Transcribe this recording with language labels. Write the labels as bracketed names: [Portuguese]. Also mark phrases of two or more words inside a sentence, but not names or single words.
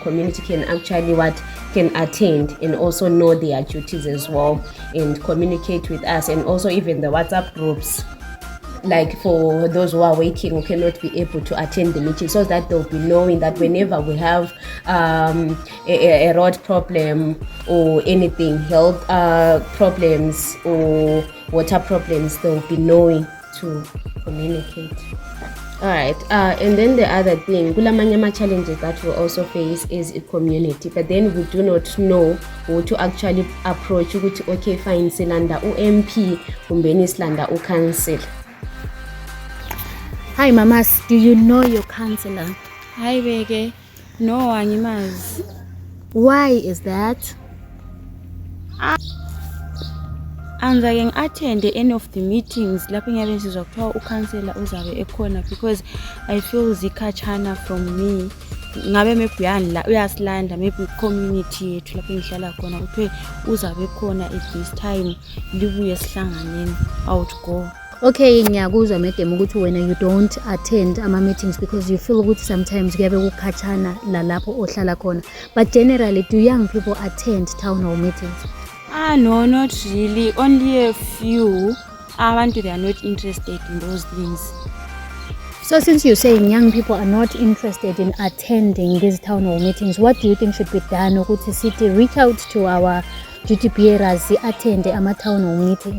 [English] community can actually can attend and also know their duties as well and communicate with us, and also even the WhatsApp groups, like for those who are waiting who cannot be able to attend the meeting, so that they'll be knowing that whenever we have a road problem or anything, health problems or water problems, they'll be knowing to communicate. Alright, and then the other thing, kulamanyama challenges that we also face is a community, but then we do not know how to actually approach ukuthi okay fine [North Ndebele] silanda MP kumbeni silanda [English] council. Hi mamas, do you know your councillor? Hi Bege, no angimazi. Why is that? [North Ndebele] Angake ngi-attend [English] any of the meetings [North Ndebele] lapho ngiyabe sizwa kuthiwa ukhansela uzabe ekhona, [English] because I feel zikhatshana from me. [North Ndebele] Ngabe maybe uyasilanda, maybe community yethu lapho ngihlala khona kuthiwe uzabe ekhona [English] at this time, [North Ndebele] libuye sihlanganeni. [English] I would go. [North Ndebele] Okay, ngiyakuzwa madam ukuthi wena [English] you don't attend [North Ndebele] ama-meetings [English] because you feel [North Ndebele] ukuthi sometimes kuyabe kukhatshana la lapho ohlala khona. [English] But generally, do young people attend town hall meetings? No, not really. Only a few. They are not interested in those things. So since you're saying young people are not interested in attending these town hall meetings, what do you think should be done ukuthi city reach out to our duty bearers attend ama town hall meetings?